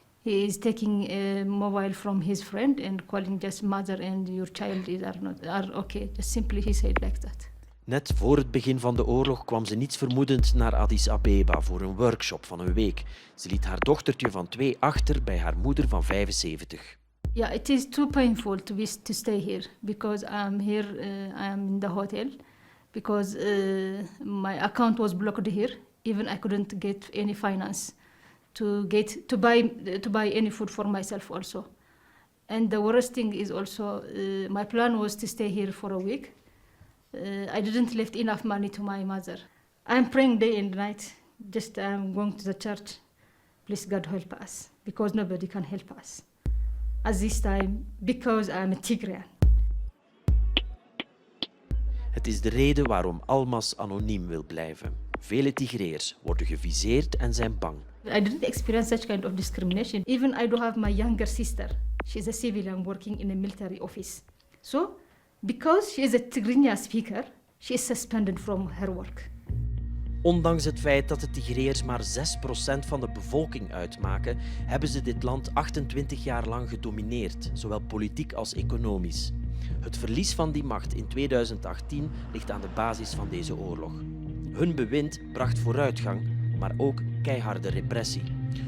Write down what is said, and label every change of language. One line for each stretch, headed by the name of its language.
English: He is taking a mobile from his friend and calling just mother and your child are okay. Just simply he said like that.
Dutch: Net voor het begin van de oorlog kwam ze niets vermoedend naar Addis Abeba voor een workshop van een week. Ze liet haar dochtertje van 2 achter bij haar moeder van 75.
English: Yeah, it is too painful to stay here because I'm here. I'm in the hotel because my account was blocked here. Even I couldn't get any finance to buy any food for myself also. And the worst thing is also my plan was to stay here for a week. I didn't left enough money to my mother. I'm praying day and night. Just I'm going to the church. Please God help us because nobody can help us. At this time, because I'm a Tigrayan.
Dutch: Het is de reden waarom Almas anoniem wil blijven. Vele Tigreërs worden geviseerd en zijn bang.
English: I didn't experience such kind of discrimination. Even I do have my younger sister. She's a civilian working in a military office. So, because she is a Tigrinya speaker, she is suspended from her work.
Dutch: Ondanks het feit dat de Tigreërs maar 6% van de bevolking uitmaken, hebben ze dit land 28 jaar lang gedomineerd, zowel politiek als economisch. Het verlies van die macht in 2018 ligt aan de basis van deze oorlog. Hun bewind bracht vooruitgang, maar ook keiharde repressie.